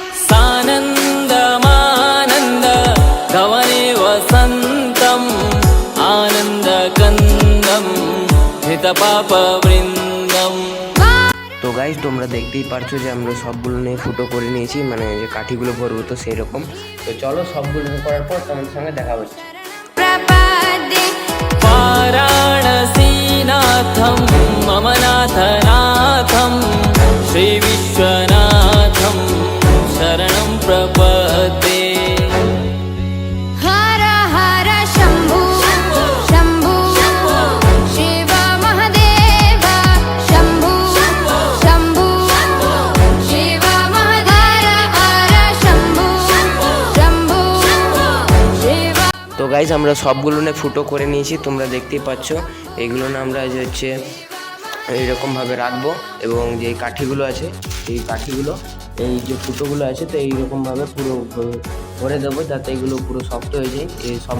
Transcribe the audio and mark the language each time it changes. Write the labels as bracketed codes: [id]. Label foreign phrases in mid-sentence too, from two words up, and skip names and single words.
[sa] सानन्दमानन्द धवने वसन्तम् आनन्दकन्दं हितपापवृन्दम्। [bn] তো গাইজ তোমরা দেখতেই পারছো যে আমরা সবগুলো নিয়ে ফুটো করে নিয়েছি, মানে যে কাঠিগুলো ভরবো তো সেই রকম। তো চলো সবগুলো করার পর তোমাদের সঙ্গে দেখা হচ্ছে। [sa] प्रपदे वाराणसीनाथं मम नाथनाथं श्रीविश्वनाथं शरणं प्रपद्ये। [hi] हर हर शंभु शंभु शिव महादेवा शंभु शंभु शिव महादेवा हर शंभु शंभु शिव। [bn] তো গাইজ আমরা সবগুলো নিয়ে ফুটো করে নিয়েছি, তোমরা দেখতেই পাচ্ছ। এগুলো না আমরা যে হচ্ছে এইরকমভাবে রাখবো এবং যে কাঠিগুলো আছে এই কাঠিগুলো এই যে ফুটোগুলো আছে তো এইরকমভাবে পুরো ভরে দেবো, যাতে এগুলো পুরো শক্ত হয়ে যায়।